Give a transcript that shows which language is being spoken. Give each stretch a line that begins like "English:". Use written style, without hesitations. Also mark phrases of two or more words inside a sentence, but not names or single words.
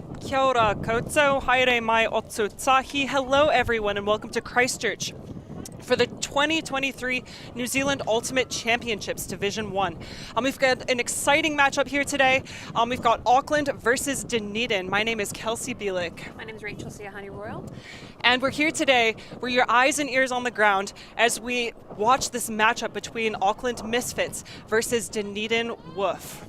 Māori: Kia ora koutou, haere mai o tō tahi.
English: Hello everyone and welcome to Christchurch for the 2023 New Zealand Ultimate Championships Division 1. We've got an exciting matchup here today. We've got Auckland versus Dunedin. My name is Kelsey Bielik. My name is Rachel Siahani Royal. And we're here today, we're your eyes and ears on the ground as we watch this matchup between Auckland Misfits versus Dunedin WOOF.